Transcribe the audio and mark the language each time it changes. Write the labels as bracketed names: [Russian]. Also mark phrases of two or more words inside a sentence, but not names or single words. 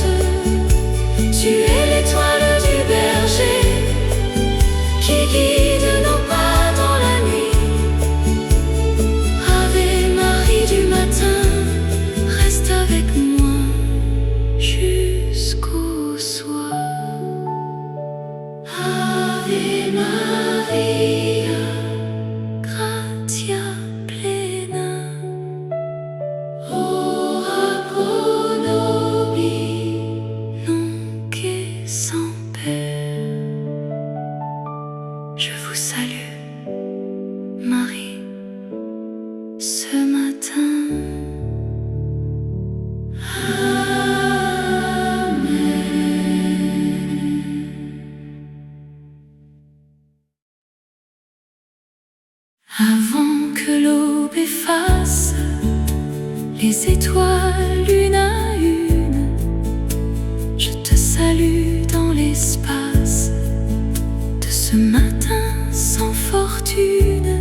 [French] Tu es l'étoile du berger qui guide nos pas dans la nuit. Ave Marie du matin, reste avec moi jusqu'au soir. [Latin] Ave Maria, gratia plena, ora pro nobis, nunc et semper. [French] Je vous salue, Marie, ce matin. Avant que l'aube efface les étoiles une à une, je te salue dans l'espace de ce matin sans fortune.